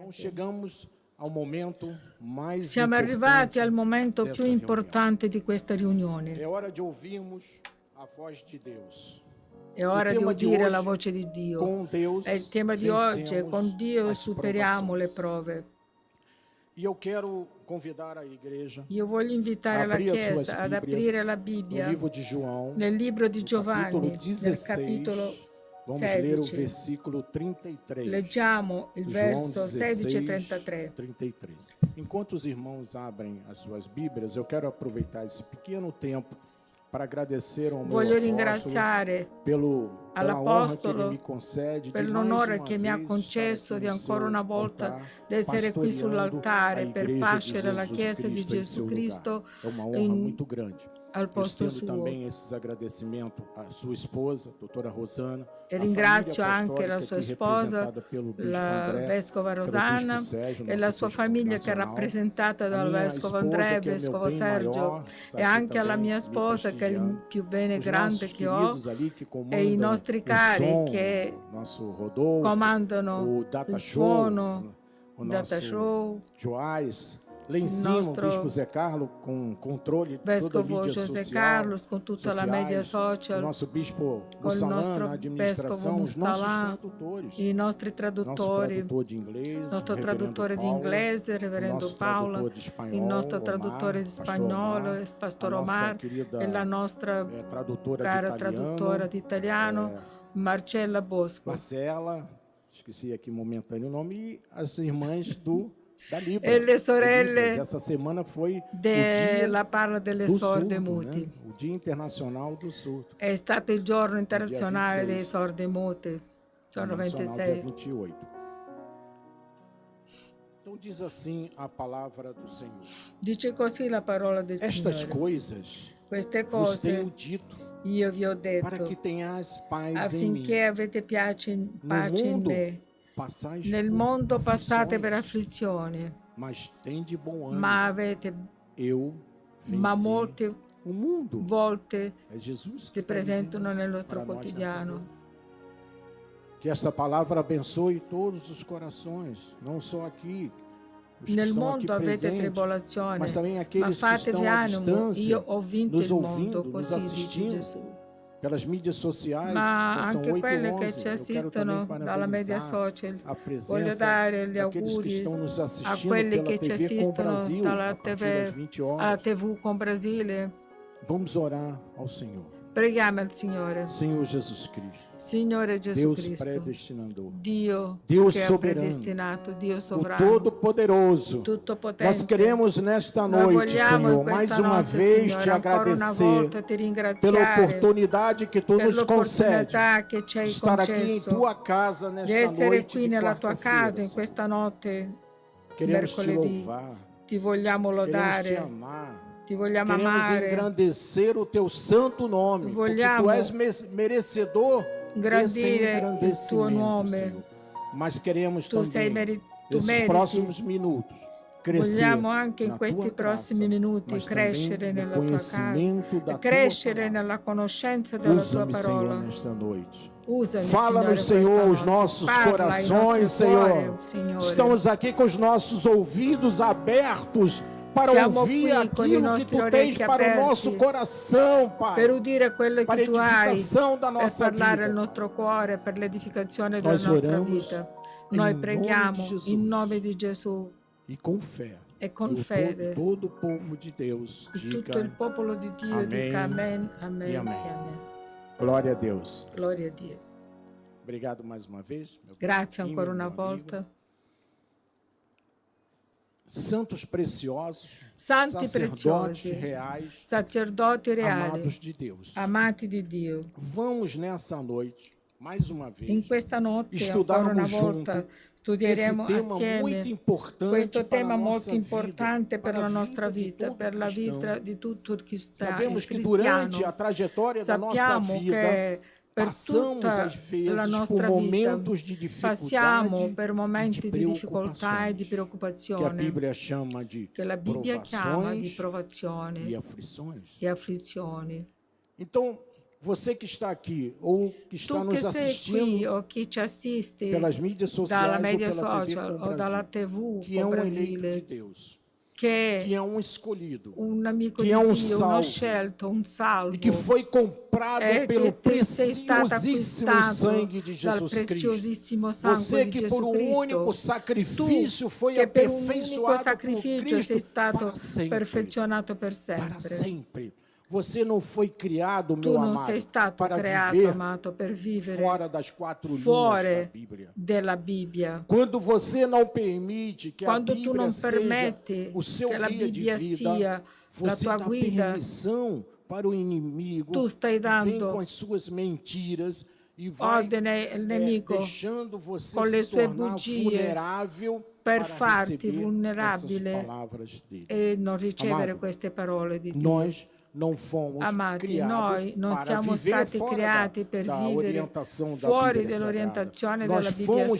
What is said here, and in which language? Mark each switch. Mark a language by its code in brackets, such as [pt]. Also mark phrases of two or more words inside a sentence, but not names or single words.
[pt] chegamos ao momento mais [it] Siamo arrivati al momento più importante di questa riunione. [pt] É hora de ouvirmos a voz de Deus. [it] È ora di udire la voce di Dio. [pt] Com Deus, [it] E il tema di oggi è: con Dio [pt] as [it] superiamo le [pt] provações. [it] prove. [pt] E eu quero convidar a igreja [it] Io voglio invitare la [pt] abrir as suas [it] Chiesa ad [pt] Bíblias [it] aprire la [pt] no [it] Bibbia [pt] livro de João, [it] nel libro di [pt] no [it] Giovanni, [pt] capítulo [it] nel 16. capitolo [pt] Vamos ler o 16. versículo 33. [it] Leggiamo il [pt] João [it] verso 16 e 33. [pt] 33. Enquanto os irmãos abrem as suas Bíblias, eu quero aproveitar esse pequeno tempo para agradecer ao meu [it] Voglio [pt] apóstolo [it] ringraziare [pt] pela honra que ele [it] all'Apostolo [pt] me concede [it] per [pt] de [it] l'onore [pt] mais [it] che [pt] uma [it] mi ha [pt] vez [it] concesso [pt] estar [it] di [pt] aqui no [it] ancora una [pt] seu [it] volta [pt] altar, [it] di essere qui [pt] pastoreando [it] sull'altare [pt] a [it] per [pt] igreja de [it] pascere la [pt] Jesus [it] Chiesa di [pt] Cristo em [it] Gesù [pt] seu [it] Cristo [pt] lugar. É uma honra muito grande. [it] al [pt] Eu [it] posto [pt] estendo [it] suo. [pt] também esses agradecimentos à sua esposa, doutora Rosana, [it] E [pt] à [it] ringrazio [pt] família [it] anche la [pt] apostólica [it] sua [pt] aqui [it] sposa, [pt] representada pelo bispo [it] la [pt] André, [it] vescova [pt] pelo [it] Rosana, [pt] bispo Sérgio, [it] e [pt] nosso [it] la sua [pt] bispo [it] famiglia che è [pt] nacional, [it] rappresentata [pt] a [it] dal [pt] minha [it] vescovo [pt] esposa, [it] André, [pt] que é o meu [it] vescovo [pt] bem [it] Sergio, [pt] maior, está [it] e [pt] aqui [it] anche alla [pt] também [it] mia [pt] me [it] sposa, che è il [pt] prestigiando. [it] più bene [pt] Os [it] grande [pt] nossos [it] che ho, [pt] queridos ali que [it] e i [pt] comandam [it] nostri [pt] o [it] cari [pt] som, [it] che [pt] o nosso Rodolfo, [it] comandano [pt] o Data [it] il [pt] Show, [it] suono, [pt] o [it] Data [pt] nosso [it] Show, [pt] Joás. Lá em [it] il [pt] cima, o [it] nostro [pt] bispo Zé Carlos, com controle de toda a [it] vescovo [pt] mídia [it] José [pt] social, [it] Carlos, con tutta la media [pt] sociais, o [it] social, [pt] nosso bispo [it] con il [pt] Mussalan [it] nostro [pt] na [it] vescovo [pt] administração, os nossos [it] Mustalan, [pt] tradutores, [it] i nostri [pt] nosso [it] traduttori, [pt] tradutor de inglês, [it] il nostro [pt] o reverendo [it] traduttore di [pt] Paula, [it] inglese, il [pt] o [it] reverendo [pt] nosso [it] Paola, [pt] tradutor de [it] il [pt] espanhol, [it] nostro [pt] Omar, [it] traduttore di [pt] pastor [it] spagnolo, Omar, il [pt] a [it] pastor [pt] nossa [it] Omar, e la [pt] querida [it] nostra [pt] tradutora de [it] cara traduttora [pt] italiano, [it] di italiano, Marcella Bosco, [pt] Marcela, esqueci aqui momentâneo o nome, e as irmãs da Libra. [it] e le [pt] de Libras. [it] sorelle [pt] Essa semana foi o [it] della [pt] dia [it] parla delle [pt] do [it] sorde [pt] surdo, [it] muti. [pt] né? O Dia Internacional do Surdo. [it] È stato il giorno internazionale [pt] 26. [it] dei sordi muti, sono [pt] Nacional, dia [it] 26. [pt] 28. Então diz assim a palavra do Senhor. [it] Dice così la parola del [pt] Estas [it] Signore. [pt] coisas [it] Queste [pt] vos tenho [it] cose [pt] dito, [it] io vi ho [pt] para [it] detto [pt] que tenhais paz em mim. [it] affinché avete pace in [pt] mundo [it] me. [pt] passais [it] Nel [pt] por [it] mondo passate per [pt] aflições, [it] afflizioni, [pt] mas tem de bom [it] ma [pt] ânimo. [it] avete [pt] Eu [it] ma [pt] venci [it] molte [pt] o mundo. [it] volte [pt] É Jesus que [it] si [pt] está [it] presentano [pt] dizendo [it] nel [pt] isso [it] nostro [pt] para nós nessa [it] quotidiano. [pt] noite. Que esta palavra abençoe todos os corações, não só aqui, os que [it] Nel [pt] estão aqui [it] mondo avete [pt] presentes, [it] tribolazione, [pt] mas também [it] ma [pt] aqueles que [it] fatevi [pt] estão à [it] animo, [pt] distância, [it] io ho vinto [pt] nos [it] il mondo, [pt] ouvindo, nos [it] così dice [pt] assistindo, [it] Gesù. [pt] pelas mídias sociais, [it] Ma [pt] já são [it] anche [pt] 8 [it] quelle [pt] e [it] che [pt] 11. [it] ci [pt] Eu quero também [it] assistono dalla media [pt] parabenizar [it] social, [pt] a [it] voglio [pt] presença [it] dare gli [pt] daqueles que [it] auguri [pt] estão nos [it] a [pt] assistindo [it] quelli [pt] pela [it] che ci [pt] TV Com [it] assistono [pt] Brasil, [it] dalla [pt] a partir das [it] TV, [pt] 20 [it] alla [pt] horas. [it] TV con Brasile. [pt] Vamos orar ao Senhor. [it] Preghiamo al Signore. [pt] Senhor Jesus Cristo, [it] Signore Gesù [pt] Deus [it] Cristo, [pt] predestinador, [it] Dio [pt] Deus [it] che ha [pt] soberano, [it] predestinato, Dio [pt] o [it] sovrano, [pt] Todo-Poderoso. [it] tutto [pt] Nós [it] potente. [pt] queremos nesta [it] Noi [pt] noite, [it] vogliamo [pt] Senhor, [it] in questa [pt] mais uma [it] notte, [pt] vez [it] Signore, [pt] te [it] ancora una [pt] agradecer [it] volta ti [pt] pela [it] ringraziare [pt] oportunidade que tu [it] per [pt] nos concede [it] l'opportunità che ci [pt] de [it] hai [pt] estar aqui em [it] concesso [pt] tua casa [it] di [pt] nesta [it] essere [pt] noite [it] qui [pt] de [it] nella tua casa [pt] quarta-feira. [it] in [pt] Senhor. [it] questa notte, [pt] Queremos te [it] mercoledì. [pt] louvar, [it] Ti vogliamo [pt] queremos te [it] lodare, [pt] amar. [it] ti vogliamo [pt] Queremos [it] amare, [pt] engrandecer o teu santo nome, porque [it] Vogliamo [pt] tu és merecedor desse [it] ingrandire il tuo [pt] engrandecimento, [it] nome. [pt] Senhor. Mas queremos [it] Tu sei [pt] também, [it] tu [pt] nesses [it] meriti. [pt] próximos minutos, crescer [it] Vogliamo anche in [pt] na [it] questi [pt] tua [it] prossimi [pt] graça, [it] minuti [pt] mas [it] crescere [pt] também no [it] nella tua [pt] conhecimento [it] casa [pt] da [it] e crescere [pt] tua palavra. [it] nella conoscenza della tua [pt] Usa-me, Senhor, [it] parola. [pt] nesta noite. [it] Usami, [pt] Fala-nos, [it] Signore, [pt] Senhor, [it] questa [pt] os [it] notte. [pt] nossos [it] Parla ai [pt] corações, [it] nostri [pt] Senhor. [it] cuori, Signore. [pt] Estamos aqui com os nossos ouvidos abertos para [it] Siamo [pt] ouvir [it] qui con i [pt] aquilo que [it] nostri [pt] tu tens [it] orecchi [pt] para o [it] aperti [pt] nosso coração, Pai. [it] per udire quello [pt] Para a [it] che tu hai [pt] edificação da [it] per [pt] nossa [it] parlare al [pt] vida. [it] nostro cuore, per l'edificazione della [pt] Nós [it] nostra [pt] oramos [it] vita. [pt] em [it] Noi [pt] nome [it] preghiamo [pt] de Jesus. [it] in nome di Gesù [pt] E com fé. [it] e con [pt] E [it] fede. [pt] todo o povo de Deus [it] E tutto il [pt] diga [it] popolo di Dio [pt] Amen [it] dica amen, amen [pt] e [it] e [pt] amen. [it] amen. [pt] glória a Deus. [it] Gloria a Dio. [pt] Obrigado mais uma vez. Meu [it] Grazie [pt] primo, [it] ancora una [pt] meu amigo. [it] volta. [pt] Santos preciosos, [it] Santi [pt] sacerdotes [it] preziosi, [pt] reais, [it] sacerdoti reali, [pt] amados de Deus. [it] amati di Dio. [pt] Vamos nessa noite, mais uma vez, [it] In questa notte, ancora una [pt] estudarmos [it] volta, [pt] junto [it] studieremo [pt] esse tema [it] assieme [pt] muito importante [it] questo [pt] para [it] tema [pt] a [it] molto [pt] nossa [it] importante [pt] vida, [it] per [pt] para [it] la [pt] a [it] nostra [pt] vida de [it] vita, [pt] todo [it] per la [pt] cristão. [it] vita di tutto il [pt] Sabemos que [it] cristiano. [pt] durante a trajetória da nossa [it] Sappiamo [pt] vida, [it] che per [pt] passamos [it] tutta [pt] às [it] la [pt] vezes por [it] nostra vita [pt] momentos de [it] passiamo [pt] dificuldade [it] per [pt] e [it] momenti [pt] de [it] di difficoltà e di [pt] preocupações, que a [it] preoccupazione, [pt] Bíblia chama de [it] che la Bibbia chiama di [pt] provações [it] provazioni [pt] e aflições. [it] e afflizioni. [pt] Então, você que está aqui ou que está nos assistindo [it] o que ci assiste [pt] pelas mídias [it] dalla [pt] sociais ou [it] media [pt] pela TV [it] social [pt] com [it] o dalla [pt] Brasil, [it] TV [pt] que é [it] com [pt] um eleito de [it] Brasile, [pt] Deus, [it] che [pt] que é um escolhido, [it] amico [pt] que [it] di [pt] é um [it] Dio, uno [pt] salvo, [it] scelto, un salvo, [pt] e que foi comprado pelo [it] che sei stato [pt] preciosíssimo [it] acquistato [pt] sangue de [it] dal [pt] Jesus Cristo. [it] preziosissimo sangue [pt] Você [it] di [pt] que [it] Gesù [pt] por um único [it] Cristo. [pt] sacrifício foi [it] Che per un unico [pt] aperfeiçoado por [it] sacrificio sei [pt] Cristo [it] stato [pt] para sempre. [it] perfezionato per [pt] Para [it] sempre. [pt] sempre. Você não foi criado, [it] Tu [pt] meu [it] non [pt] amado, [it] sei stato [pt] para [it] creato, [pt] viver [it] amato, per vivere [pt] fora das quatro linhas da [it] fuori [pt] Bíblia. [it] della Bibbia. [pt] Quando você não permite que a [it] Quando tu [pt] Bíblia [it] non [pt] seja [it] permetti [pt] o seu [it] che la [pt] guia de [it] Bibbia [pt] vida, [it] sia la [pt] você [it] tua [pt] dá [it] guida, [pt] permissão para o inimigo [it] tu stai [pt] que vem [it] dando [pt] com as suas mentiras e vai [it] ordine al nemico [pt] deixando você [it] con le [pt] se [it] sue [pt] tornar [it] bugie [pt] vulnerável [it] per [pt] para [it] farti [pt] receber essas [it] vulnerabile [pt] palavras dele. [it] e non ricevere [pt] Amado, [it] queste parole di Dio. [pt] nós não fomos [it] Amati, [pt] criados [it] noi non [pt] para [it] siamo [pt] viver [it] stati [pt] fora [it] creati per [pt] da [it] vivere [pt] orientação da [it] fuori [pt] Bíblia [it] dell'orientazione [pt] Sagrada. Nós [it] della Bibbia [pt] fomos